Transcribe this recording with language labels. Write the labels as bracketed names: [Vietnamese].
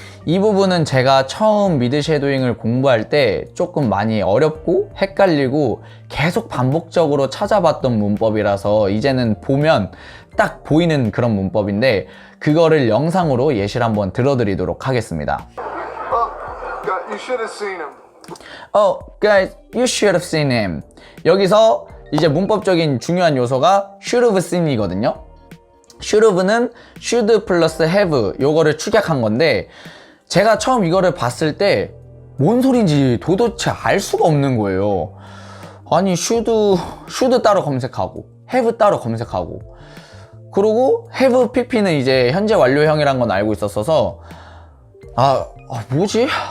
[Korean] 이 부분은 제가 처음 미드 섀도잉을 공부할 때 조금 많이 어렵고 헷갈리고 계속 반복적으로 찾아봤던 문법이라서 이제는 보면 딱 보이는 그런 문법인데 그거를 영상으로 예시를 한번 들어드리도록 하겠습니다. [English] You should have seen him. Oh, guys, you should have seen him. [Korean] 여기서 이제 문법적인 중요한 요소가 [English] should have seen [Korean] 이거든요. should have는 should 플러스 have 요거를 축약한 건데 제가 처음 이거를 봤을 때 뭔 소린지 도대체 알 수가 없는 거예요. 아니 should 따로 검색하고 have 따로 검색하고 그리고 have pp는 이제 현재 완료형이란 건 알고 있었어서 뭐지?